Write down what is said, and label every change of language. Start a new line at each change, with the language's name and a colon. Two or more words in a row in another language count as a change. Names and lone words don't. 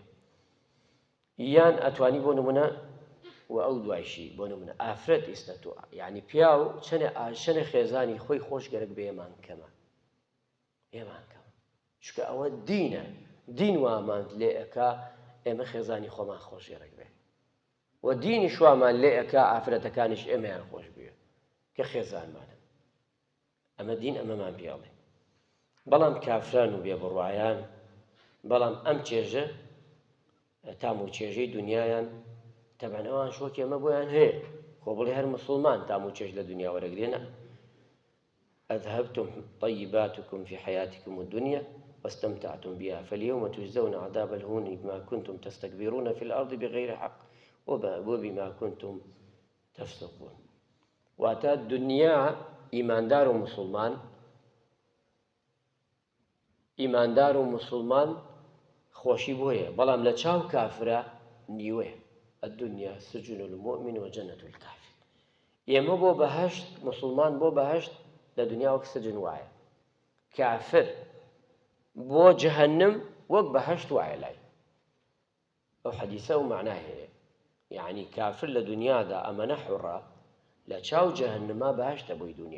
Central Kurdish: یان ئەتوانی بۆ نمونە و ئەو دوایشی بۆ نمونە ئافرەت ئێستا تۆ یعنی پیا و چەنە خێزانی خۆی خۆش گەرەک بە ئێمان کەمە، ئێمان کەمە، چونکە ئەوە دینە، دین واماند لێ ئەکا ئێمە خێزانی خۆمان خۆش گەرەک بێ و دینی شوامان لێ ئەکا ئافرەتەکانیش ئێمەیان خۆش بوێ کە خێزانمانە. ئەمە دین ئەمەمان پێڵێ. بەڵام کافران و بێبڕوایان، بەڵام ئەم چێژە تام و چێژەی دنیایان تەبەن ئەوان شۆکی ئەمە بۆیان هەیە خۆ بڵێ هەر مسلمان تام و چێژ لە دنیا وەرەگرێنە.
Arabic: أذهبتم طيباتكم في حياتكم الدنيا واستمتعتم بها فاليوم تجزون عذاب الهون بما كنتم تستكبرون في الأرض بغير حق وبما كنتم تفسقون.
Central Kurdish: واتا الدنيا ئیماندار و مسلمان، ئیماندار و مسلمان خۆشی بۆیە، بەڵام لە چاو کافرە نیوەیە.
Arabic: الدنيا سجن المؤمن وجنة الكافر.
Central Kurdish: ئێمە بۆ بەهەشت، مسلمان بۆ بەهەشت لە دنیا وەک سجن وایە، کافر بۆ جەهەنم وەک بەهەشت وایە لای. ئەو حەدیسە و معنای هەیە، یعنی کافر لە دنیادا ئەمەنە حوڕە، لە چاو جەهەنما بەهەشتە بۆی دنیا.